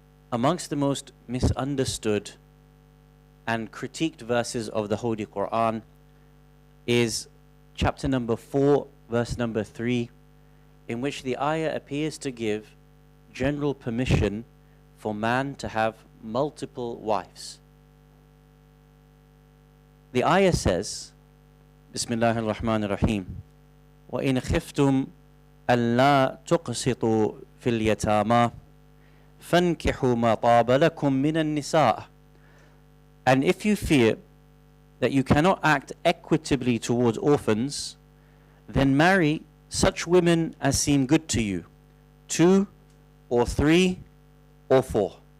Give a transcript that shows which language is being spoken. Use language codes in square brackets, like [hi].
[en] Amongst the most misunderstood and critiqued verses of the Holy Quran is chapter number 4, verse number 3, in which the ayah appears to give general permission for man to have multiple wives. The ayah says, [ar] Bismillahir Rahmanir Rahim, وَإِنْ خِفْتُمْ أَلَّا تُقْسِطُوا فِي الْيَتَامَى فَانْكِحُوا مَا طَابَ لَكُم مِّنَ النِّسَاءِ. [en] And if you fear that you cannot act equitably towards orphans, then marry such women as seem good to you, 2 or 3 or 4.